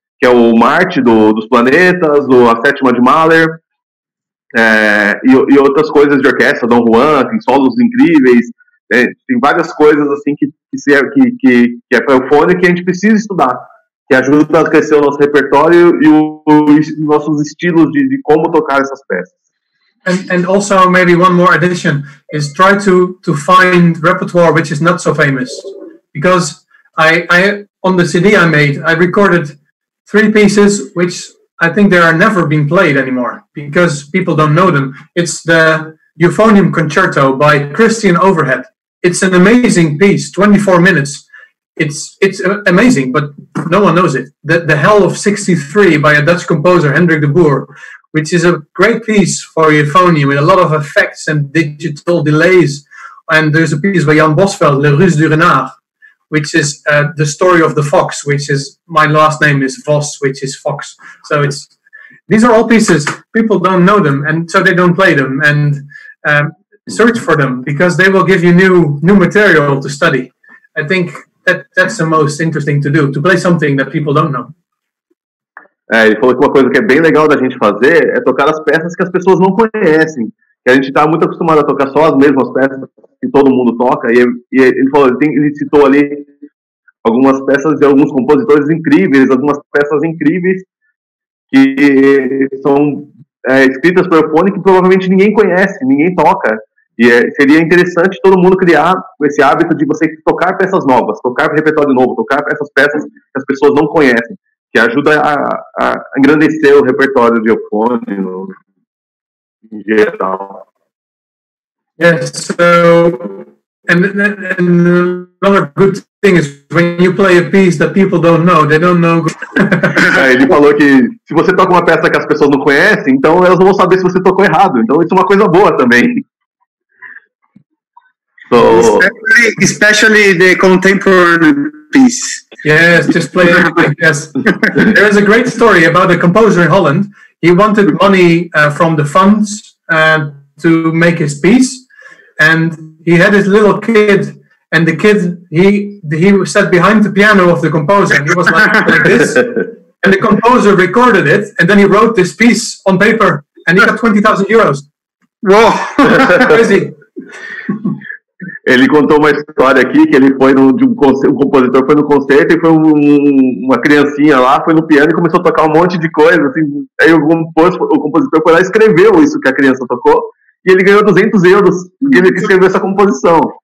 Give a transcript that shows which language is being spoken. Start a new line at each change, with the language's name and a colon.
Portuguese: Que é o Marte dos Planetas, a Sétima de Mahler, e outras coisas de orquestra, Dom Juan, tem solos incríveis, tem várias coisas assim que é para o fone que a gente precisa estudar, que ajuda a crescer o nosso repertório e os nossos estilos de como tocar essas peças.
English: And also maybe one more addition is try to find repertoire which is not so famous, because I on the CD I made, I recorded 3 pieces which I think they are never being played anymore because people don't know them. It's the Euphonium Concerto by Christian Overhead. It's an amazing piece, 24 minutes. It's amazing, but no one knows it. The Hell of 63 by a Dutch composer, Hendrik de Boer, which is a great piece for euphonium with a lot of effects and digital delays. And there's a piece by Jan Bosveld, Le Ruse du Renard, which is the story of the fox, which is, my last name is Vos, which is fox. So these are all pieces, people don't know them, and so they don't play them. And search for them, because they will give you new material to study. I think that's the most interesting to do, to play something that people don't know.
Portuguese: Ele falou que uma coisa que é bem legal da gente fazer é tocar as peças que as pessoas não conhecem, que a gente está muito acostumado a tocar só as mesmas peças que todo mundo toca, e ele falou, ele citou ali algumas peças de alguns compositores incríveis, algumas peças incríveis que são escritas por eufone que provavelmente ninguém conhece, ninguém toca. E seria interessante todo mundo criar esse hábito de você tocar peças novas, tocar repertório novo, tocar essas peças que as pessoas não conhecem, que ajuda a engrandecer o repertório de eufone em geral.
English: Yes, so and another good thing is when you play a piece that people don't know, they don't know.
Portuguese: Ele falou que se você toca uma peça que as pessoas não conhecem, então elas não vão saber se você tocou errado. Então isso é uma coisa boa também.
English: So, especially the contemporary piece. Yes, just play everything. Yes, there is a great story about a composer in Holland. He wanted money from the funds to make his piece, and he had his little kid, and the kid he sat behind the piano of the composer, and he was like this, and the composer recorded it, and then he wrote this piece on paper, and he got 20,000 euros. Whoa, crazy!
Portuguese: Ele contou uma história aqui que ele foi um compositor foi no concerto e foi uma criancinha lá, foi no piano e começou a tocar um monte de coisa, assim, aí o compositor foi lá e escreveu isso que a criança tocou e ele ganhou 200 euros porque ele escreveu essa composição.